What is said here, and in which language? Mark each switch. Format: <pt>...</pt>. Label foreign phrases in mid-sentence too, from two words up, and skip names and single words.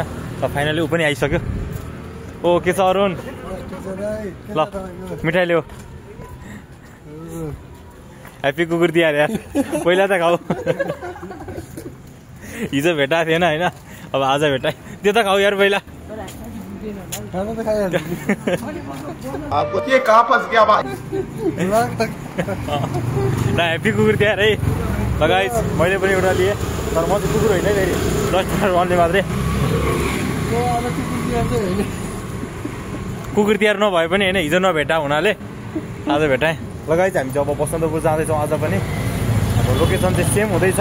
<ne>र फाइनली ऊ पनि आइसक्यो। ओ के छ अरुण? ल मिठाई ल्याऊ। ह्याप्पी कुकुर तिहार यार। पहिला त खाऊ। हिजो भेटाएको थिएन होइन, अब आज भेटाएँ। त्यो त खाऊ यार पहिला।</ne> <hi>आपको ये कहाँ फंस गया भाई? ना ह्याप्पी कुकुर तिहार है।</hi> <ne>गाइस मैले पनि एउटा लिएँ, तर म चाहिँ कुकुर होइन है, फेरि डस्टबिन भन्ने मात्रै। कुकुर तिहार नभए पनि होइन, हिजो नभेटा हुनाले आज भेटाएँ। ल गाइस हामी चाहिँ अब बसन्तपुर जाँदैछौँ आज पनि। अब लोकेसन चाहिँ सेम हुँदैछ।</ne>